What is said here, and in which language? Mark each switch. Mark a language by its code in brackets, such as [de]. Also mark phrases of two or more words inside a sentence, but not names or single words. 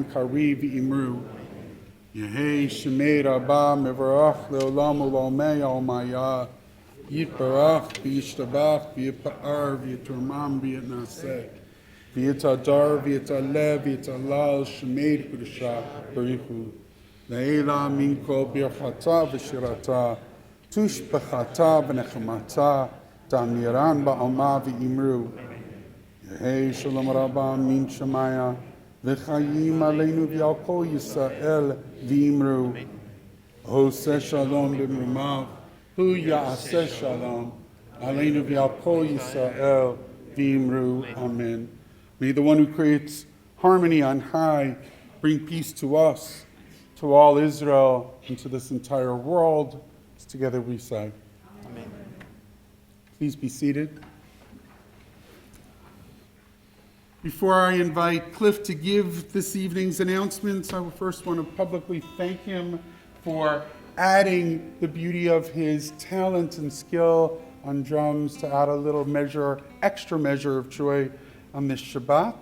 [arc] קרי ואמרו, יהא שמיה רבא מברך לעלם ולעלמי עלמיא, יתברך וישתבח ויתפאר ויתרומם ויתנשא, ויתהדר ויתעלה ויתהלל שמיה קדושא בריכו, לעלא מן כל ברכתא ושירתא, תשבחתא ונחמתא, דאמירן בעלמא ואמרו, יהא שלמא רבא מן שמיא, וחיים עלינו ועל כל ישראל ואמרו, עושה שלום במרומיו, הוא יעשה שלום, עלינו ועל כל ישראל ואמרו. Amen. [en] May the one who creates harmony on high bring peace to us, to all Israel, and to this entire world. As together we say. Amen. Please be seated. Before I invite Cliff to give this evening's announcements, I first want to publicly thank him for adding the beauty of his talent and skill on drums to add a little measure, extra measure of joy on this Shabbat.